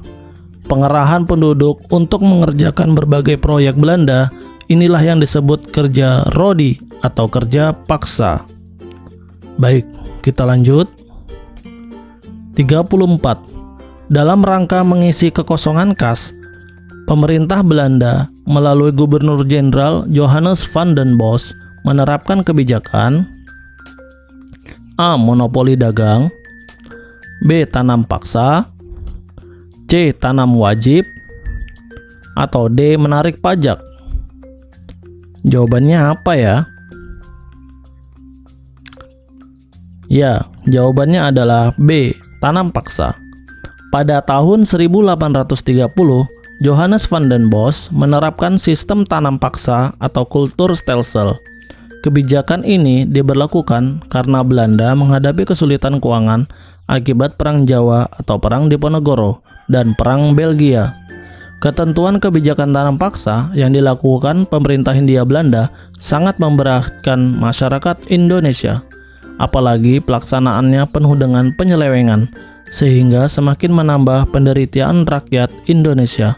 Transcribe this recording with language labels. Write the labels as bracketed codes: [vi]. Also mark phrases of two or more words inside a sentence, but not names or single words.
[id] Pengerahan penduduk untuk mengerjakan berbagai proyek Belanda, inilah yang disebut kerja rodi atau kerja paksa. Baik, kita lanjut. 34. Dalam rangka mengisi kekosongan kas, pemerintah Belanda melalui Gubernur Jenderal Johannes van den Bos menerapkan kebijakan A. Monopoli dagang, B. Tanam paksa, C. Tanam wajib, atau D. Menarik pajak. Jawabannya apa ya? Ya, jawabannya adalah B. Tanam paksa. Pada tahun 1830, Johannes van den Bos menerapkan sistem tanam paksa atau [nl] kultur stelsel. [id] Kebijakan ini diberlakukan karena Belanda menghadapi kesulitan keuangan akibat Perang Jawa atau Perang Diponegoro dan Perang Belgia. Ketentuan kebijakan tanam paksa yang dilakukan pemerintah Hindia Belanda sangat memberatkan masyarakat Indonesia, apalagi pelaksanaannya penuh dengan penyelewengan, sehingga semakin menambah penderitaan rakyat Indonesia.